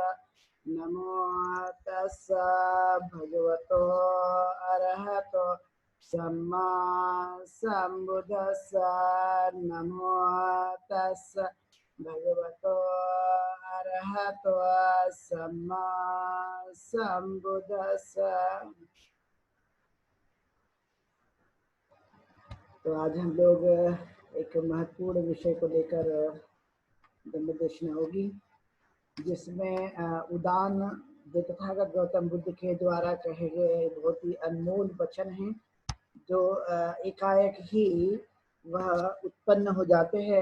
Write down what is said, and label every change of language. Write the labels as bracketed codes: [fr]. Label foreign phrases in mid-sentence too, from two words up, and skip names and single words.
[pi] नमो तस्सा भगवतो अरहतो सम्मा सम्बुद्दस्सा। नमो तस्सा भगवतो अरहतो सम्मा सम्बुद्दस्सा। [hi] तो आज हम लोग एक महत्वपूर्ण विषय को लेकर दंडदर्शना होगी, जिसमें उदान जो तथागत गौतम बुद्ध के द्वारा कहे गए बहुत ही अनमोल वचन हैं, जो एकाएक ही वह उत्पन्न हो जाते हैं।